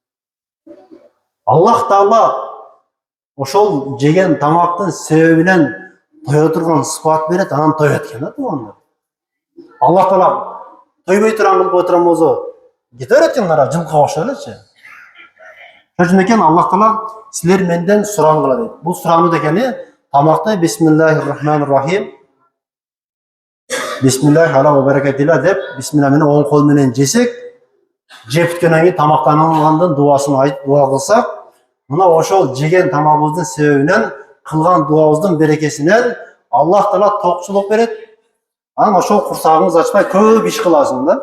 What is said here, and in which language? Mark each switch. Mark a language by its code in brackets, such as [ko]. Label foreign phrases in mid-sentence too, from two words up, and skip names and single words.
[ky] Аллах Таала ошол жеген тамактын себебинен тое турган сыпат берет, анан тоет экен да туугандар. Аллах Таала тойбой турган кылып отурган болсо, кете берет экен кара жылкыга окшоп элечи. Ошон экен Аллах Таала силер менден сураңгыла дейт. Бул сурануу дегени тамакты [ar] بسم الله الرحمن الرحيم، بسم الله على و بركة الله [ky] деп бисмилла менен оң кол менен жесек, жеп бүткөндөн кийин тамактангандан дубасын айтып дуа кылсак, мына ошол жеген тамагыбыздын себебинен, кылган дуабыздын берекесинен Аллах Таала токчулук берет. Анан ошол курсагыңыз ачпай көп иш кыласың да.